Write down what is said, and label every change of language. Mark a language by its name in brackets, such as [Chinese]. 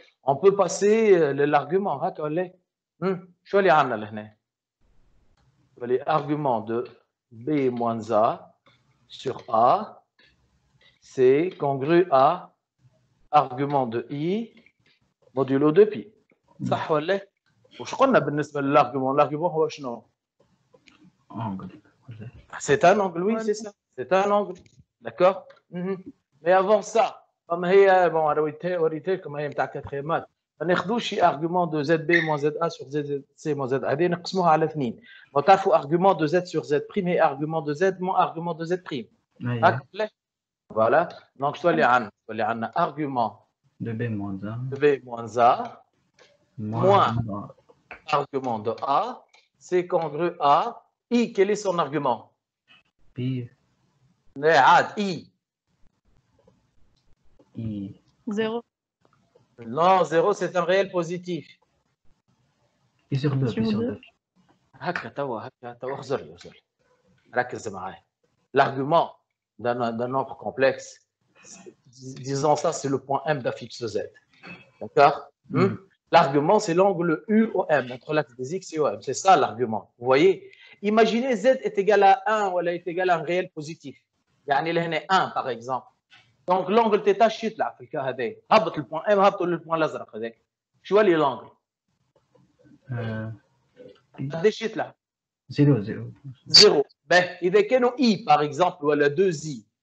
[French] On peut passer l'argument. [Arabic] شو اللي عندنا لهنا؟ [French] l'argument de B moins A sur A, c'est congru à argument de I modulo de pi. [Arabic] صح ولا؟ وش قلنا بالنسبة للargument؟ l'argument هو شنو؟ [French] angle C'est un angle, oui, c'est ça. C'est un angle. D'accord? Mais avant ça, comme [Arabic] هي bon وريتكم هي نتاع كاتريمات ما ناخذوش شي [French] argument de ZB moins ZA sur ZC moins ZA [Arabic] هذه نقسموها على اثنين. ما تعرفوا [French] argument de Z sur Z prime هي argument de Z moins argument de Z prime. هكا voilà. Donc [Arabic] شو اللي عندنا argument [French] de B moins 1 de B moins A moins argument de A, c'est congru à I. Quel est son argument? Pi I. I 0. Non, 0, c'est un réel positif. Pi sur 2 Pi sur 2 [Arabic] هكا توا خزر ركز معايا. [French] L'argument d'un nombre complexe, disons ça, c'est le point M d'affixe Z. D'accord? L'argument, c'est l'angle UOM, entre l'axe des X et OM. C'est ça l'argument. Vous voyez? Imaginez Z est égal à 1 ou elle est égal à un réel positif. [Arabic] يعني لهنا 1 [French] par exemple. Donc l'angle θ [Arabic] شو يطلع في الكا هذا؟ هبط البوان ام هبطوا للبوان الازرق هذاك. شو اللي l'angle؟ قديش يطلع؟ [French] 0 0. Ben, [Arabic] إذا كانوا [French] I par exemple [Arabic] ولا [French] 2I.